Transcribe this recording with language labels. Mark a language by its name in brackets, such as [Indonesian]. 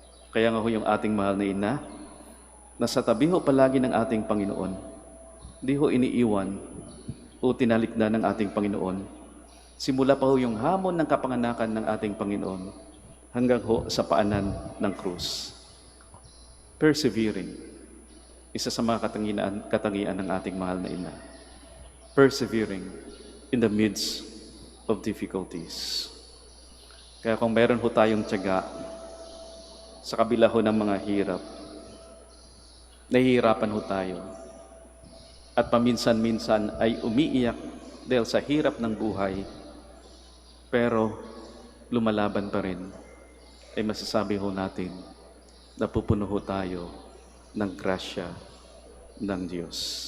[Filipino] Kaya nga ho yung ating mahal na ina, na sa tabi ho palagi ng ating Panginoon, di ho iniiwan o tinalikdan ng ating Panginoon. Simula pa ho yung hamon ng kapanganakan ng ating Panginoon hanggang ho sa paanan ng krus. Persevering. Isa sa mga katangian ng ating mahal na ina. [English] Persevering in the midst of difficulties. [Filipino] Kaya kung meron ho tayong tiyaga sa kabila ho ng mga hirap, nahihirapan ho tayo. At paminsan-minsan ay umiiyak dahil sa hirap ng buhay, pero lumalaban pa rin, ay masasabi ho natin, napupuno ho tayo ng grasya ng Diyos.